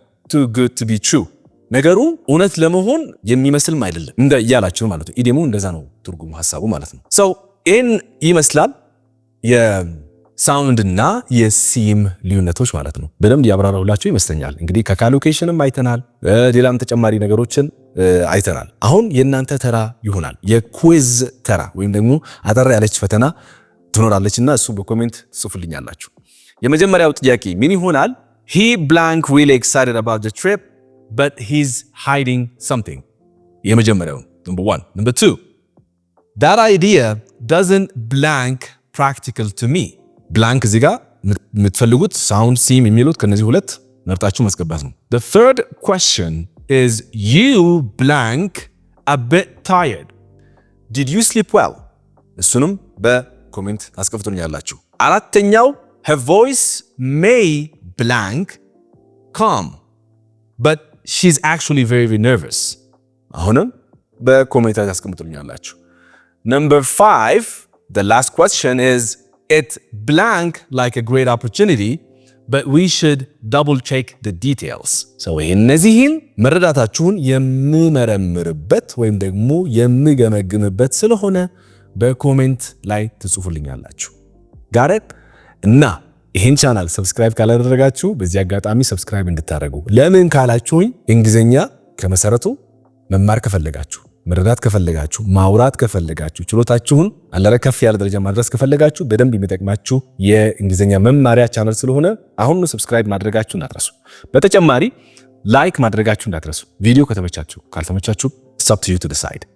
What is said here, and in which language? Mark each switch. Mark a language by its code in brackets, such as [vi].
[en] too good to be true [am] ነገሩ እውነት ለመሆን የሚመስልም አይደለም እንደ እያላችሁ ማለት ነው። ኢዲየሙ እንደዛ ነው ትርጉሙ ሐሳቡ ማለት ነው። ሰው ይሄን ይመስላል የሳውንድ እና የሲም ልዩነቶች ማለት ነው። በደንብ ያብራራሁላችሁ ይመስለኛል። እንግዲህ ከካሎኬሽንም አይተናል፣ ሌላም ተጨማሪ ነገሮችን አይተናል። አሁን የእናንተ ተራ ይሆናል። የኩዊዝ ተራ ወይም ደግሞ አጠር ያለች ፈተና ትኖራለችና እሱ በኮሜንት ጽፉልኛላችሁ። የመጀመሪያው ጥያቄ ምን ይሆናል? [en] he blank really excited about the trip but he's hiding something። [am] የመጀመሪያው [en] number 1 number 2 that idea doesn't blank practical to me። blank [am] እዚህ ጋር የምትፈልጉት ሳውንድ ሲም የሚሉት ከነዚህ ሁለት መርጣችሁ ማስገባት ነው። [en] the third question is you blank a bit tired did you sleep well? [am] እሱንም በኮሜንት አስቀምጡልኛላችሁ። አራተኛው [en] her voice may blank calm but she's actually very nervous። [am] አሁንም በኮሜንት አስቀምጡልኛላችሁ። [en] number 5 the last question is it blank like a great opportunity but we should double check the details። so [am] እነዚህን መረዳታችሁን የምመረምርበት ወይም ደግሞ የምገመግምበት ስለሆነ በኮሜንት ላይ ትጽፉልኛላችሁ። ጋር እና ይህን ቻናል ሰብስክራይብ ካላደረጋችሁ በዚህ አጋጣሚ ሰብስክራይብ እንድታደርጉ። ለምን ካላችሁኝ እንግሊዝኛ ከመሰረቱ መማር ከፈለጋችሁ፣ መረዳት ከፈለጋችሁ፣ ማውራት ከፈለጋችሁ፣ ችሎታችሁን አለረ ከፍ ያለ ደረጃ ማድረስ ከፈለጋችሁ በደንብ የሚጠቅማችሁ የእንግሊዝኛ መማሪያ ቻናል ስለሆነ አሁን ሰብስክራይብ ማድረጋችሁ እንዳትረሱ። በተጨማሪ ላይክ ማድረጋችሁ እንዳትረሱ። ቪዲዮ ከተመቻችሁ፣ ካልተመቻችሁ [en] it's up to you to decide.